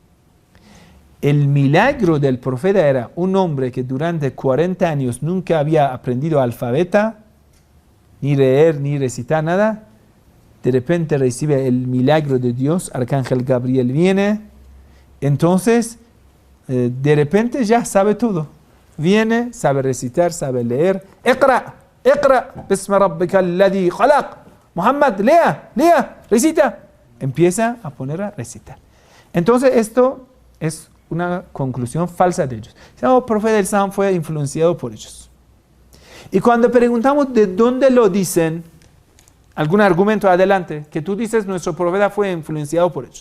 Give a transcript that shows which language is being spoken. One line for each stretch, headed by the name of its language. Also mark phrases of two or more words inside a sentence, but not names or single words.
Spanish: El milagro del profeta era un hombre que durante 40 años nunca había aprendido alfabeta, ni leer, ni recitar nada. De repente recibe el milagro de Dios, Arcángel Gabriel viene, entonces de repente ya sabe todo. Viene, sabe recitar, sabe leer.
Arabic: اقرأ باسم ربك الذي خلق.
Spanish: Muhammad, lea, recita. Empieza a poner a recitar. Entonces esto es una conclusión falsa de ellos. El profeta del Islam fue influenciado por ellos. Y cuando preguntamos de dónde lo dicen, algún argumento adelante, que tú dices nuestro profeta fue influenciado por ellos.